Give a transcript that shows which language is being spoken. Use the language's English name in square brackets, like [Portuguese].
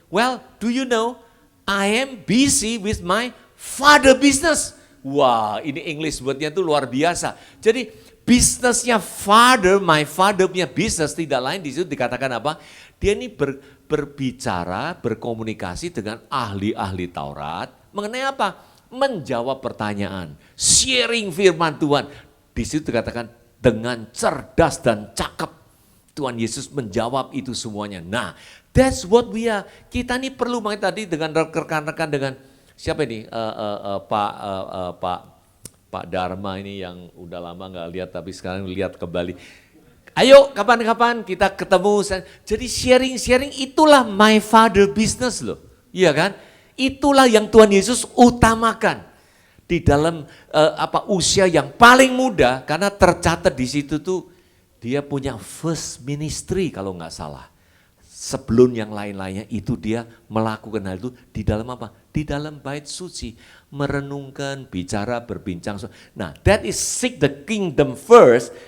[English] Well, do you know, I am busy with my father business. [Indonesian] Wah, ini English buatnya itu luar biasa. Jadi bisnisnya my father punya bisnis, tidak lain di situ dikatakan apa? Dia ini berbicara, berkomunikasi dengan ahli-ahli Taurat, mengenai apa? Menjawab pertanyaan, sharing firman Tuhan. Di situ dikatakan dengan cerdas dan cakep. Tuhan Yesus menjawab itu semuanya. Nah, [English] that's what we are. [Indonesian] Kita ini perlu makanya tadi dengan rekan-rekan dengan siapa ini? Pak Dharma ini yang udah lama nggak lihat tapi sekarang lihat kembali. Ayo kapan-kapan kita ketemu. Jadi sharing-sharing itulah [English] my father business [Indonesian] loh. Iya kan? Itulah yang Tuhan Yesus utamakan di dalam usia yang paling muda, karena tercatat di situ tuh dia punya first ministry kalau nggak salah. Sebelum yang lain-lainnya itu dia melakukan hal itu di dalam apa? Di dalam bait suci, merenungkan, bicara, berbincang. Nah, [English] that is seek the kingdom first.